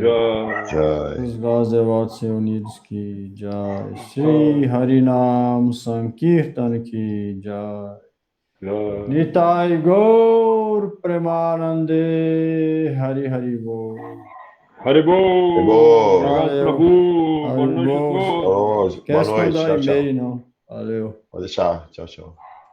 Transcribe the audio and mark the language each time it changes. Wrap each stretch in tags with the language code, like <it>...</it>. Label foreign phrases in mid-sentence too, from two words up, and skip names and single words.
<pt>Os Gazevats Unidos</pt> <hi>की जय. श्री हरिनाम संकीर्तन की जय.</hi> <bn>নিতাই গৌর প্রেমানন্দে হরি হরি বোল. Haribol!</bn> <pt>Valeu. Prabhu! Boa noite a Boa todos! noite, Esquece de mandar tchau, tchau. e-mail, não. Valeu. Pode deixar, tchau, tchau.</pt>